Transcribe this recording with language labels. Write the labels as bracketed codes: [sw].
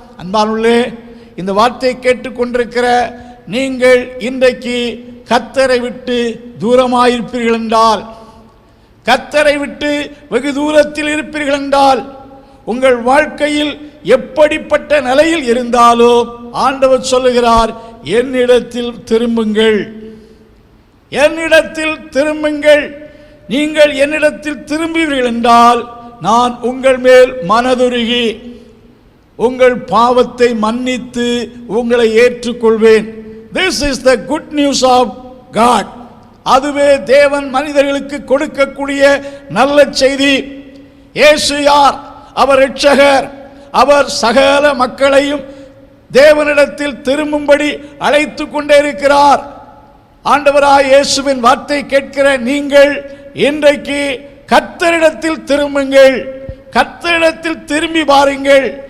[ta] அன்பானுள்ளே, இந்த வார்த்தையை கேட்டுக்கொண்டிருக்கிற நீங்கள் இன்றைக்கு கர்த்தரை விட்டு தூரமாயிருப்பீர்கள் என்றால், கர்த்தரை விட்டு வெகு தூரத்தில் இருப்பீர்கள் என்றால், உங்கள் வாழ்க்கையில் எப்படிப்பட்ட நிலையில் இருந்தாலோ ஆண்டவர் சொல்லுகிறார், என்னிடத்தில் திரும்புங்கள், என்னிடத்தில் திரும்புங்கள். நீங்கள் என்னிடத்தில் திரும்புவீர்கள் என்றால் நான் உங்கள் மேல் மனதுருகி உங்கள் பாவத்தை மன்னித்து உங்களை ஏற்றுக்கொள்வேன். [en] This is the good news of God. [ta] அதுவே தேவன் மனிதர்களுக்கு கொடுக்கக்கூடிய நல்ல செய்தி. இயேசு யார்? அவர் இரட்சகர். அவர் சகல மக்களையும் தேவனிடத்தில் திரும்பும்படி அழைத்து கொண்டே இருக்கிறார். ஆண்டவராய் இயேசுவின் வார்த்தை கேட்கிற நீங்கள் இன்றைக்கு கர்த்தரிடத்தில் திரும்புங்கள், கர்த்தரிடத்தில் திரும்பி பாருங்கள்.